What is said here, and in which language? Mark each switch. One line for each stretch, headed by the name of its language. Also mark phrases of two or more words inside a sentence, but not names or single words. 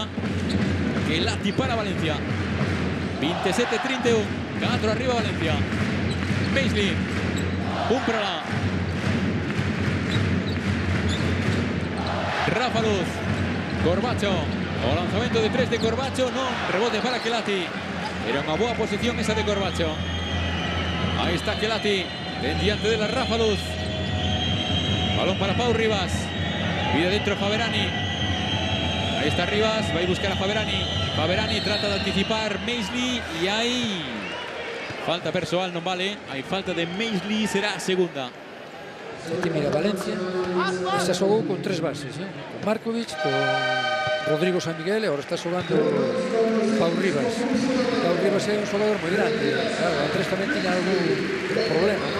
Spanish: Kelati para Valencia. 27-31. 4 arriba Valencia. Mesli. Pumperla. Rafa Luz. Corbacho.
Galician: O lanzamento de 3 de Corbacho.
Spanish: No. Rebote para Kelati. Era una buena posición esa de Corbacho. Ahí está Kelati. Pendiente de la Rafa Luz. Balón para Pau Rivas. Pide dentro Faberani. Ahí está Rivas. Va a buscar a Faberani. Faberani trata de anticipar Mesli. Y hay falta personal, no vale. Hay falta de Mesli. Será segunda.
Galician: Aquí mira, Valencia esa xogou con 3 bases, con Markovic, con Rodrigo San Miguel, e agora está xogando Pau Rivas. Pau Rivas é un xogador moi grande, claro, Andrés tamén tiña algún problema, ¿no?